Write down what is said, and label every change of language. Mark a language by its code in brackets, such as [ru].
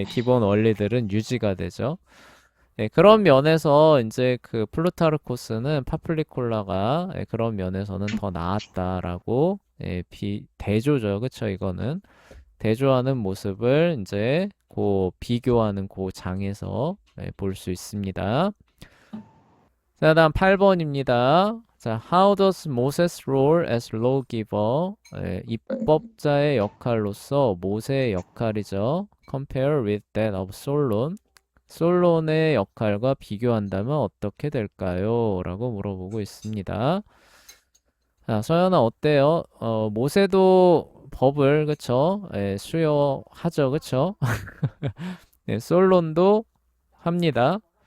[ko] 예, 기본 원리들은 유지가 되죠. 그런 면에서 이제 그 플루타르코스는 파플리콜라가 그런 면에서는 더 나았다라고 대조죠. 그쵸? 이거는 대조하는 모습을 이제 비교하는 그 장에서 볼 수 있습니다. 자, 다음 8번입니다. [en] 자, How does Moses role as lawgiver? [ko] 입법자의 역할로서 모세의 역할이죠. [en] Compare with that of Solon. [ko] 솔론의 역할과 비교한다면 어떻게 될까요? 라고 물어보고 있습니다. 자, 서연아 어때요? 모세도 법을 그쵸? 수여하죠, 그쵸? 네, 솔론도 합니다.